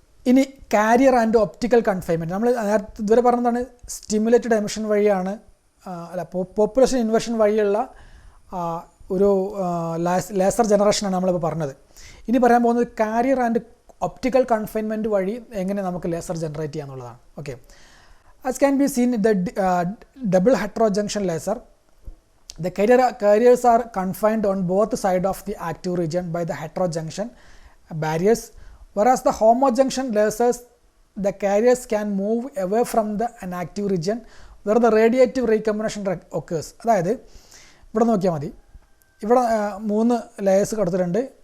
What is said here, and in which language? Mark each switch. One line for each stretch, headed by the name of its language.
Malayalam: ഇനി carrier and optical confinement. നമ്മൾ നേരത്തെ ഇതുവരെ പറഞ്ഞതാണ് സ്റ്റിമുലേറ്റഡ് എമിഷൻ വഴിയാണ് പോപ്പുലേഷൻ ഇൻവേർഷൻ വഴിയുള്ള ഒരു ലേസർ ജനറേഷനാണ് നമ്മളിപ്പോൾ പറഞ്ഞത്. ഇനി പറയാൻ പോകുന്നത് കാരിയർ ആൻഡ് ഒപ്റ്റിക്കൽ കൺഫൈൻമെൻറ്റ് വഴി എങ്ങനെ നമുക്ക് laser generate ചെയ്യാന്നുള്ളതാണ്.
English: Okay, as can be seen the double hetero junction laser, the carriers are confined on both sides of the active region by the heterojunction barriers, whereas the homojunction lasers, the carriers can move away from the inactive region where the radiative recombination occurs.
Malayalam: അതായത് ഇവിടെ നോക്കിയാൽ മതി, ഇവിടെ 3 layers കൊടുത്തിട്ടുണ്ട്.